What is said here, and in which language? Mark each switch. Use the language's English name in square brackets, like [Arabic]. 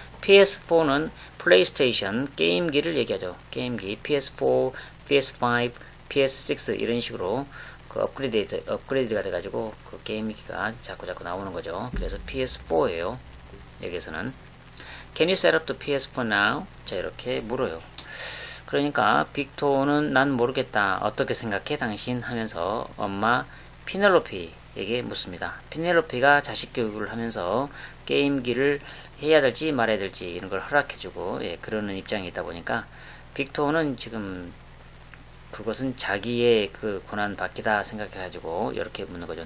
[Korean] PS4는 플레이스테이션 게임기를 얘기하죠. 게임기 PS4, PS5, PS6 이런 식으로 그 업그레이드가 돼가지고 그 게임기가 자꾸 나오는 거죠. 그래서 PS4예요. 여기서는 [English] Can you set up the PS4 now? [Korean] 자, 이렇게 물어요. 그러니까 빅토는 난 모르겠다. 어떻게 생각해 당신? 하면서 엄마 피넬로피에게 묻습니다. 피넬로피가 자식 교육을 하면서 게임기를 해야 될지 말아야 될지 이런 걸 허락해주고 그러는 입장에 있다 보니까 빅토는 지금 그것은 자기의 그 고난 받기다 생각해가지고 이렇게 묻는 거죠.